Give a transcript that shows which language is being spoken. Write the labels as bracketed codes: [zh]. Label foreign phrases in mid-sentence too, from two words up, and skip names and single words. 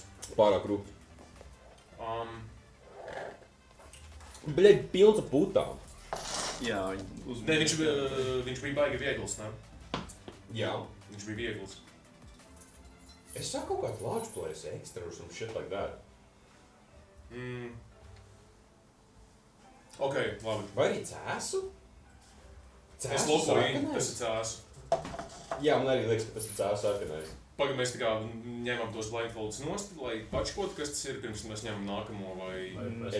[lv] Pārāk rūp. Bļaļ, pilns ar putām. Jā, Nē, viņš bija baigi viegls, ne? Jā. Viņš bija viegls. Es saku kaut kāds lāčplējs ekstra [en] or some shit like that. [lv] Ok, labi. Vai arī cēsu? Es lokoju, tas ir cēsu. Jā, man arī liekas, ka tas ir cēsu sarkanais. Pagad mēs tā kā ņemam tos blindfolds nost, lai pačkot, kas tas ir, pirms mēs ņemam nākamo vai...